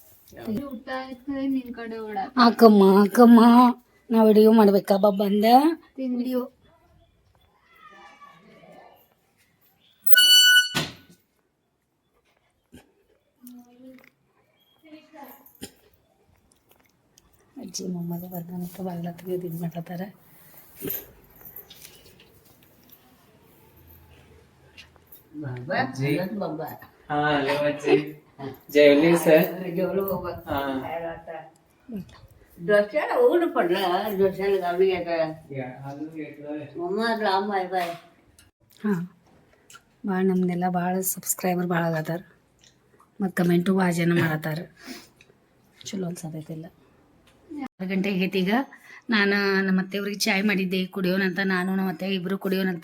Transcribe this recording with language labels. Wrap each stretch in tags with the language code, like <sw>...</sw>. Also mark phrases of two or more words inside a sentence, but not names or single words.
<kn>ಅಕ್ಕಮ್ಮ ಅಕ್ಕಮ್ಮ ನಾವು ವಿಡಿಯೋ ಮಾಡ್ಬೇಕಾ ಬಂದ ವಿಡಿಯೋ. ಅಜ್ಜಿ ಮೊಮ್ಮಗ ಬಂದಂತ ಬಾಗಿಲ ತೆಗೆದು ಇದು ಮಾಡ್ಲತ್ತಾರ.</kn> <mr>ऊन पडला जोशाला गावी आता मम्मा लांब आहे बाय.</mr> <kn>ಹಾಂ ಭಾಳ ನಮ್ಮನ್ನೆಲ್ಲ ಭಾಳ ಸಬ್ಸ್ಕ್ರೈಬರ್ ಭಾಳ ಆಗತ್ತಾರ, ಮತ್ತು ಕಮೆಂಟು ಭಾಳ ಜನ ಮಾಡತ್ತಾರ. ಚಲೋ ಅನ್ಸತೈತಿಲ್ಲ. 6 ಗಂಟೆ ಆಗೈತಿ. ಈಗ ನಾನು ನಮ್ಮ ಅತ್ತೆಯವ್ರಿಗೆ ಚಾಯ್ ಮಾಡಿದ್ದೆ ಕುಡಿಯೋನಂತ, ನಾನು ನಮ್ಮ ಅತ್ತೆ ಇಬ್ಬರು ಕುಡಿಯೋನಂತ.</kn>